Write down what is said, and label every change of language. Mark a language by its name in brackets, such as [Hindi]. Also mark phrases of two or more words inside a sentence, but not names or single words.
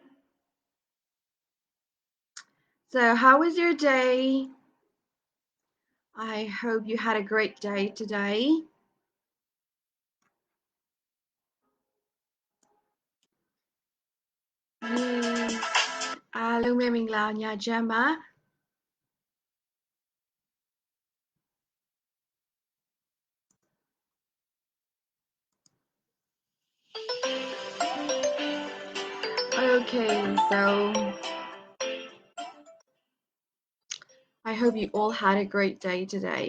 [English] So, how was your day? I hope you had a great day today. Yay. [Burmese] အားလုံးပဲမင်္ဂလာညချမ်းပါ [English] Okay, so I hope you all had a great day today.